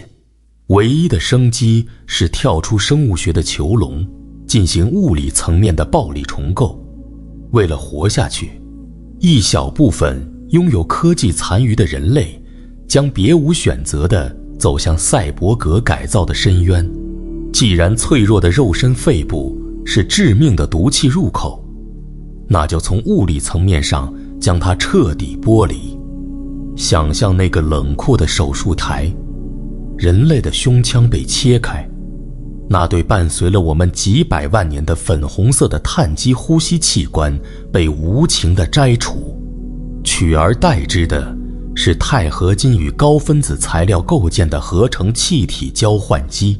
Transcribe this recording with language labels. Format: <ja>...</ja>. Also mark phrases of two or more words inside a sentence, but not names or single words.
<zh>唯一的生機是跳出生物學的囚籠，進行物理層面的暴力重構。為了活下去，一小部分擁有科技殘餘的人類將別無選擇地走向賽博格改造的深淵。既然脆弱的肉身肺部是致命的毒气入口，那就從物理层面上将它徹底剥離。想象那個冷酷的手術台，人類的胸腔被切開，那對伴隨了我們幾百萬年的粉紅色的碳基呼吸器官被無情地摘除，取而代之的是鈦合金与高分子材料構建的合成气體交換机。</zh>